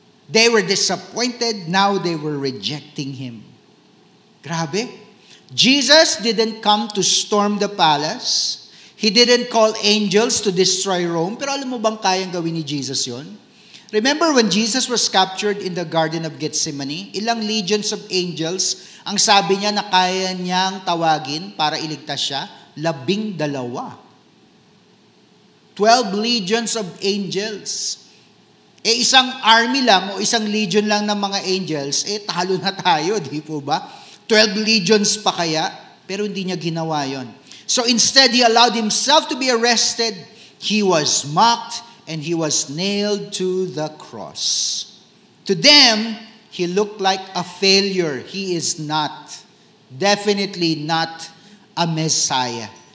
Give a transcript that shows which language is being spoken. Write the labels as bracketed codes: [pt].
[en] They were disappointed, now they were rejecting Him. Grabe. Jesus didn't come to storm the palace. [tl] He didn't call angels to destroy Rome. Pero alam mo bang kayang gawin ni Jesus yon? [en] Remember when Jesus was captured in the Garden of Gethsemane? [tl] Ilang legions of angels ang sabi niya na kaya niyang tawagin para iligtas siya? 12. 12 legions of angels. Isang army lang o isang legion lang ng mga angels, talo na tayo, di po ba? 12 legions pa kaya? Pero hindi niya ginawa yon. [en] So instead, He allowed Himself to be arrested. He was mocked and He was nailed to the cross. To them, He looked like a failure. He is not, definitely not a Messiah.